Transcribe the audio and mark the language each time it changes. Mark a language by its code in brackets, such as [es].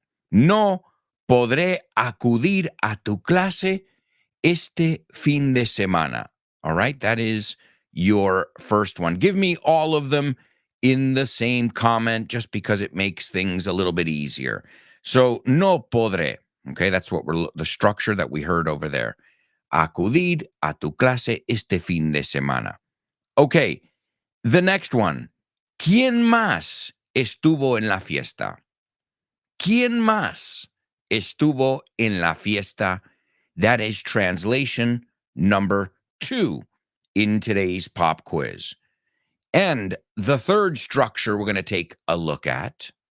[es] No podré acudir a tu clase este fin de semana. [en] All right, that is your first one. Give me all of them in the same comment just because it makes things a little bit easier. So, [es] no podré. [en] Okay, that's what the structure that we heard over there. [es] Acudir a tu clase este fin de semana. [en] Okay, the next one. [es] ¿Quién más estuvo en la fiesta? ¿Quién más estuvo en la fiesta? [en] That is translation number 2 in today's pop quiz. And the third structure we're going to take a look at.